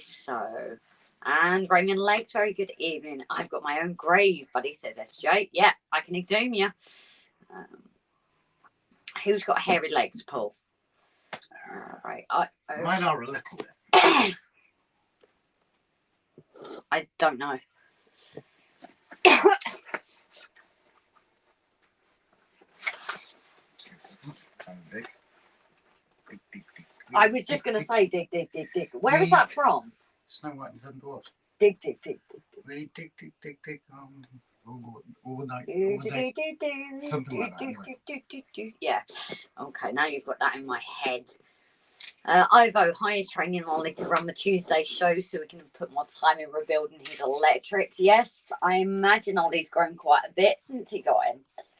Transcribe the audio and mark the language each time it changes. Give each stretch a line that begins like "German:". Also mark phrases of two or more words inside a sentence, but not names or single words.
English: So, and Raymond Lakes, very good evening. I've got my own grave, buddy, says SJ. Yeah, I can exhume you. Who's got hairy legs, Paul? Right. Mine are a little bit. I don't know. Dig. Dig, dig, dig. I was just going to say dig, dig, dig, dig. Where is that from? Snow White and Seven Dwarfs. Dig, dig, dig, dig. We dig, dig, dig, dig. All the night, all the day. Something like that. Anyway. Yeah. Okay, now you've got that in my head. Ivo, hi, is training Ollie to run the Tuesday show so we can put more time in rebuilding his electrics. Yes, I imagine Ollie's grown quite a bit since he got him.